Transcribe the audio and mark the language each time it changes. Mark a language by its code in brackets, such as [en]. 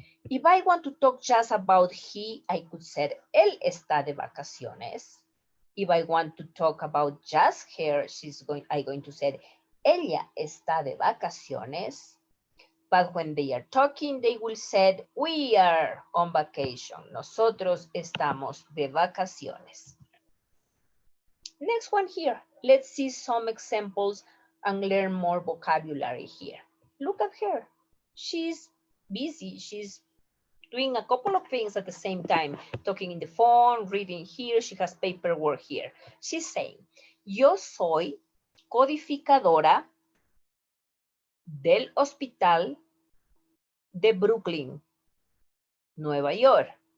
[en] If I want to talk just about he, I could say [es] él está de vacaciones. [en] If I want to talk about just her, I'm going to say [es] ella está de vacaciones. [en] But when they are talking, they will say we are on vacation. [es] Nosotros estamos de vacaciones. [en] Next one here. Let's see some examples and learn more vocabulary here. Look at her. She's busy. She's doing a couple of things at the same time, talking in the phone, reading here. She has paperwork here. She's saying, [es] yo soy codificadora del hospital de Brooklyn, Nueva York.